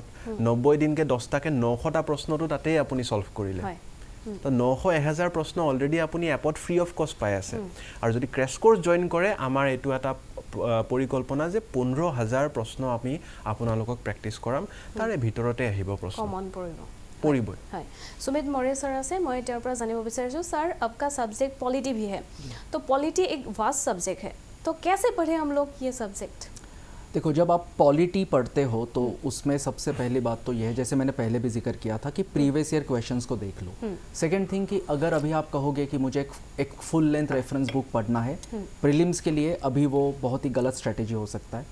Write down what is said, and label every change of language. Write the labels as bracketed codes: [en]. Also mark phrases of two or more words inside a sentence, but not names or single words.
[as] 90 দিনকৈ 10টাকৈ 900টা প্ৰশ্নটো তাতেই আপুনি ছল্ভ কৰিলে। তো 900-1000 প্ৰশ্ন অলৰেডি আপুনি এপত [en] free of cost [as] পাই আছে। আৰু যদি [en] crash course join [as] কৰে, আমাৰ এইটো এটা পৰিকল্পনা যে 15000 প্ৰশ্ন আমি আপোনালোকক প্ৰেক্টিছ কৰাম, তাৰে ভিতৰতে আহিব প্ৰশ্ন পৰিবই। হয়, [hi] सुमित मोरे सर [as] আছে, মই তেওঁৰ পৰা জানিব বিচাৰিছোঁ [hi] सर आपका सब्जेक्ट पॉलिटी भी है, तो पॉलिटी एक [en] vast subject [hi] है, तो कैसे पढ़े हम लोग ये सब्जेक्ट? देखो, जब आप पॉलिटी पढ़ते हो तो उसमें सबसे पहली बात तो यह है, जैसे मैंने पहले भी जिक्र किया था, कि [en] previous year questions [hi] को देख लो। [en] second thing [hi] कि अगर अभी आप कहोगे कि मुझे एक [en] full length reference book [hi] पढ़ना है प्रीलिम्स के लिए, अभी वो बहुत ही गलत स्ट्रेटेजी हो सकता है।